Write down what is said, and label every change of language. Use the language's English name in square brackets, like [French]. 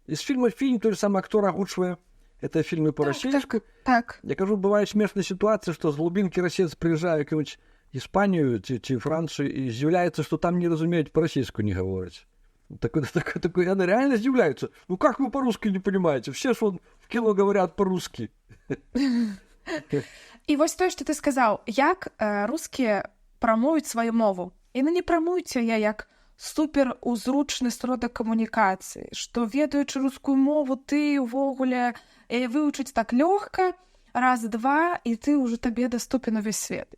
[Belarusian] І з фільма фільм той же самы актор агучвае это фільмы па-расейску. Так. Я кажу, бывае смешная сітуацыя, што з глубінкі расейцы прыязджае якую-нибудь Іспанію ці Францыю і здзіўляецца, што там не разумеюць, па-расейску не гавораць. Такой, яны реально здзіўляюцца. [Russian] Ну как вы по-русски не понимаете? Все ж вон в кино говорят по-русски. [Belarusian] І вось тое, што ты сказаў, як рускія прамуюць сваю мову. Яны не прамуюць яе як суперузручны сродак камунікацыі, што ведаючы рускую мову, ты ўвогуле вывучыць так лёгка, раз-два, і ты ўжо табе даступен увесь свет.